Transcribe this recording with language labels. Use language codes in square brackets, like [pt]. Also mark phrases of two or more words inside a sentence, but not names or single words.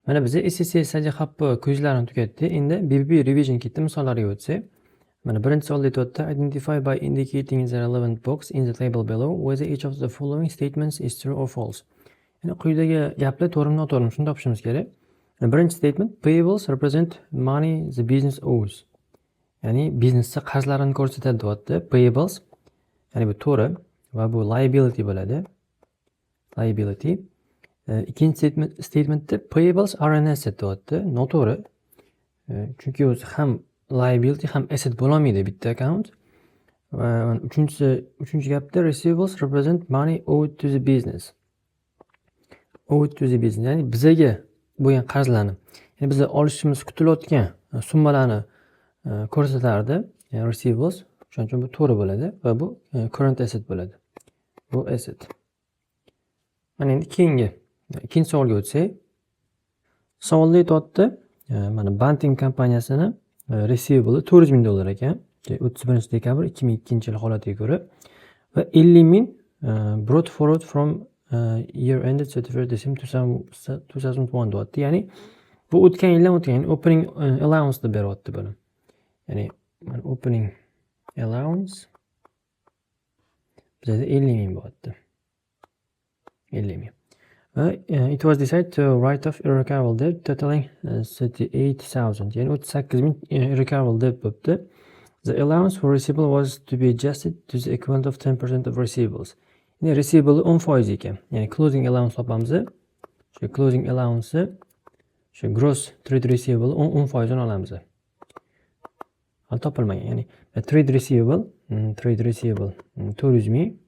[uz] Mana biza SSS'ga haqqi ko'zlarni tugatdi. Endi BBB revision ketdi misollariga o'tsak. Mana birinchi savolda aytyapti. [en] Identify by indicating the relevant box in the table below whether each of the following statements is true or false. [uz] Yani quyidagi gaplar to'g'rimi noto'g'rimi shuni topishimiz kerak. [en] Birinchi statement payables represent money the business owes. [uz] Ya'ni biznesda qarzlarni ko'rsatadi deyapti. Payables ya'ni bu to'g'ri va bu liability bo'ladi. [en] Liability. İkinci statementda payables are an asset [uz] deyapti. Noto'g'ri. Chunki o'zi ham liability ham asset bo'lolmaydi bitta account. Va uchinchi gapda [en] receivables represent money owed to the business. Owed to the business [uz] ya'ni bizaga bo'lgan qarzlarni, ya'ni biz olishimiz kutilayotgan summalarni ko'rsatardi. Yani receivables. Shuning uchun bu to'g'ri bo'ladi va bu [en] current asset [uz] bo'ladi. Bu asset. Mana endi keyingi ikkinchi savolga o'tsak. Savolda aytyapti, mana Banting kompaniyasini receivable 400 ming dollar ekan. 31 dekabr 2002 yil holatiga ko'ra va 50 ming [en] brought forward from year ended 31 December 2001 [uz] deyapti. Ya'ni bu o'tgan yildan o'tgan, ya'ni [en] opening allowance [uz] deb beryapti buni. Ya'ni mana [en] opening allowance [uz] bizda 50 ming bo'lyapti. 50 ming. [en] It was decided to write off irrecoverable debt totaling 38,000. Yani 38,000 irrecoverable debt bo'libdi. The allowance for receivable was to be adjusted to the equivalent of 10% of receivables. [uz] Yani receivable 10% ekan. Yani [en] closing allowance [uz] topamiz. Shu [en] closing allowance [uz] shu [en] gross trade receivable [uz] 10% ni olamiz. Hali topilmagan. Yani [en] trade receivable [uz] 400 ming.